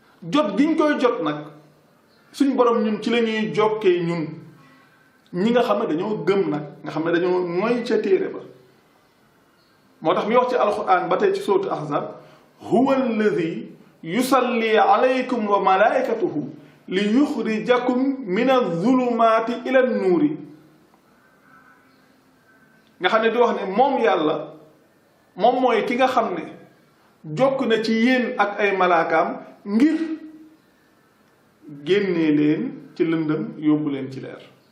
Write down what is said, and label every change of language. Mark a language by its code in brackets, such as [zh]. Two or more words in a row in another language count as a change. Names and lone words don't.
[wo] Jot giñ koy jot nag, suñ Borom ñun ci la ñuy jokkee ñun, ñi nga xam ne dañoo gëm nag, nga xam ne dañoo mooy ca téere ba. Moo tax mi wax ci Alxuraan ba tey ci Sourate Ahzab, [ar] "هو الذي يصلي عليكم وملائكته ليخرجكم من الظلمات إلى النور." [wo] Nga xam ne di wax ne moom Yàlla, moom mooy ki nga xam ne jokk na ci yéen ak ay malaakaam ngir génnee leen ci lëndëm yóbbu leen ci leer.